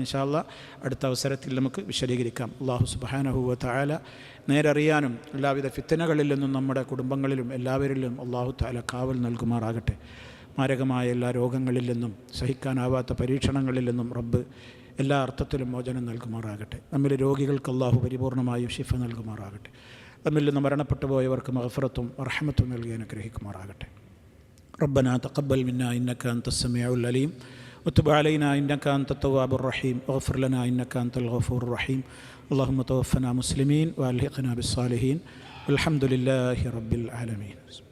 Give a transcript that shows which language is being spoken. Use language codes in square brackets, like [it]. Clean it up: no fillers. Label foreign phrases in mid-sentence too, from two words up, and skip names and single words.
[ar] إن شاء الله [ml] അടുത്ത അവസരത്തിൽ നമുക്ക് വിശദീകരിക്കാം. [ar] الله سبحانه وتعالى [ml] നേരറിയാനും എല്ലാവിധ ഫിത്തനകളിൽ നിന്നും നമ്മുടെ കുടുംബങ്ങളിലും എല്ലാവരിലും [ar] الله تعالى [ml] കാവൽ നൽകുമാറാകട്ടെ. മാരകമായ എല്ലാ രോഗങ്ങളിൽ നിന്നും സഹിക്കാനാവാത്ത പരീക്ഷണങ്ങളിൽ നിന്നും റബ്ബ് എല്ലാ അർത്ഥത്തിലും മോചനം നൽകുമാറാകട്ടെ. നമ്മിൽ രോഗികൾക്ക് അല്ലാഹു പരിപൂർണമായും ശിഫ നൽകുമാറാകട്ടെ. നമ്മിൽ നിന്ന് മരണപ്പെട്ടു പോയവർക്ക് മഗ്ഫിറത്തും റഹ്മത്തും നൽകി അനുഗ്രഹിക്കുമാറാകട്ടെ. [ar] ربنا تقبل منا إنك أنت السميع العليم وتب علينا إنك أنت التواب الرحيم واغفر لنا إنك أنت الغفور الرحيم اللهم توفنا مسلمين وألحقنا بالصالحين والحمد لله رب العالمين.